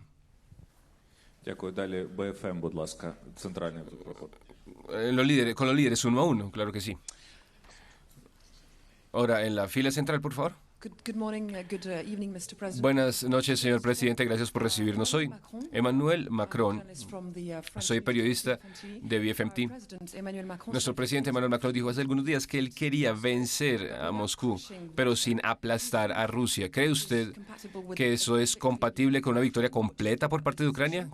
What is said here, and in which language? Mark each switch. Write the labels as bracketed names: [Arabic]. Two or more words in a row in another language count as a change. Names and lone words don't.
[Ukrainian] Дякую. Далі БФМ, будь ласка, центральний. [Spanish] Con los líderes uno a uno, claro que sí. Ahora, en la fila central, por favor. [English] Good morning, good evening, Mr. President. [Spanish] Buenas noches, señor presidente. Gracias por recibirnos hoy. Emmanuel Macron. Soy periodista de BFMT. Nuestro presidente Emmanuel Macron dijo hace algunos días que él quería vencer a Moscú, pero sin aplastar a Rusia. ¿Cree usted que eso es compatible con una victoria completa por parte de Ucrania?